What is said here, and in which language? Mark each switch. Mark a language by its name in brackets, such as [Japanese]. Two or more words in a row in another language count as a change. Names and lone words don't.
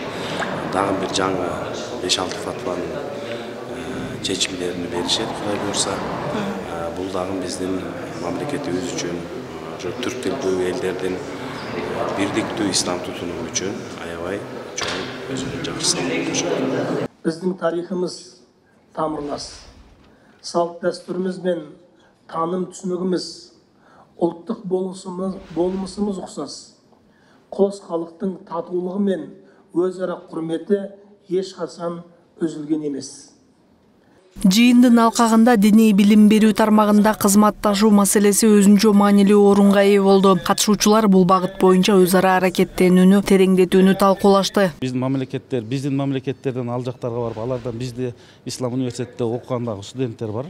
[Kyrgyz] Дагы бир жаңы 5-6 фатванын чечимдерин беришет, Кудай буйрса. Бул дагы биздин мамлекетибиз үчүн, түрк тилдүү элдердин бирдиктүү ислам тутунуу үчүн аябай чоң өзүнүн жакшы салымын кошот. Биздин тарихыбыз тамырлас. [Kazakh] Салт дәстүрүбүз мен таным түсінігіміз ұлттық болмысымыз ұқсас. Қос халықтың татулығы мен өзара құрметі ешқашан үзүлген емес. [Kyrgyz] Жыйындын алкагында диний билим берүү тармагында кызматташуу маселеси өзүнчө маанилүү орунга ээ болду. Катышуучулар бул багыт боюнча өз ара аракеттенүүнү тереңдетүүнү талкуулашты. Биздин мамлекеттерден ал жактарга барып, алардан бизде Ислам университетте окугандагы студенттер бар.